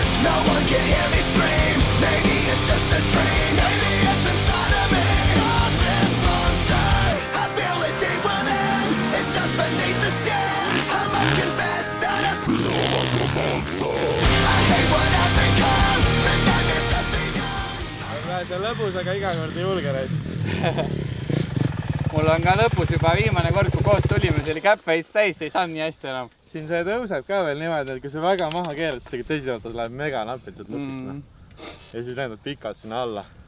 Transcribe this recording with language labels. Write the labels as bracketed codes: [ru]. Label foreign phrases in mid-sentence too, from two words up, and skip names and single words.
[en] No one can hear me scream, maybe it's just a dream. Maybe it's inside of me. Stop this monster, I feel it deep within. It's just beneath the skin, I must confess that I feel like a monster. I hate what I've become, the nightmare's just begun. [et] See lõbus, aga iga kord ei julge reis. Mul on ka lõpus juba viimane kord, kui koos tulime, see oli käpp veits täis, ei saanud nii hästi enam. Siin see tõuseb ka veel niimoodi, et kui see väga maha keerad, siis tegelikult teisel autos läheb mega napilt sealt lõpist. Ja siis lendad pikalt sinna alla.